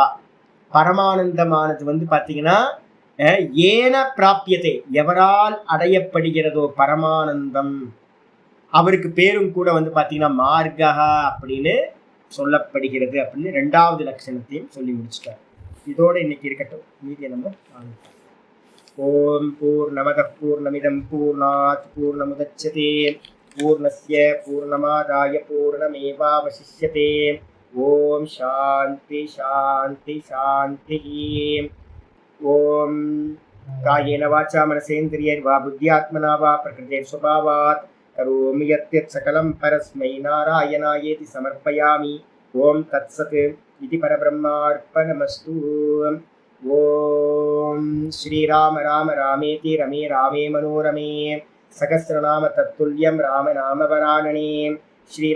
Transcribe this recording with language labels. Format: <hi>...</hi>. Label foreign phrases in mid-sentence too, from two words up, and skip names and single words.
<ta>பரமானந்தமானது வந்து பாத்தீங்கன்னா</ta> <sa>येन प्राप्यते,</sa> <ta>எவரால் அடையப்படுகிறதோ பரமானந்தம், அவருக்கு பேரும் கூட வந்து பாத்தீங்கன்னா மார்கஹா அப்படின்னு சொல்லப்படுகிறது அப்படின்னு 2வது லட்சணத்தையும் சொல்லி முடிச்சுட்டார். இதோட இன்னைக்கு இருக்கட்டும், மீதியை நம்ம ஆரம்பிப்போம்.</ta> <sa>ओं पूर्णमदः पूर्णमिदं पूर्णात् पूर्णमुदच्यते पूर्णस्य पूर्णमादाय पूर्णमेवावशिष्यते. ओं शान्तिः शान्तिः शान्तिः. ओं कायेन वाचा मनसेन्द्रियैर्वा बुद्ध्यात्मना वा प्रकृतेः स्वभावात् करोमि यद्यत् सकलं परस्मै नारायणायेति समर्पयामि. ओं तत्सत् इति परब्रह्मार्पणमस्तु. ओम श्रीराम राम रामेति रमे रामे मनोरमे सहस्रनाम तत्तुल्यं राम नाम वरानने.</sa>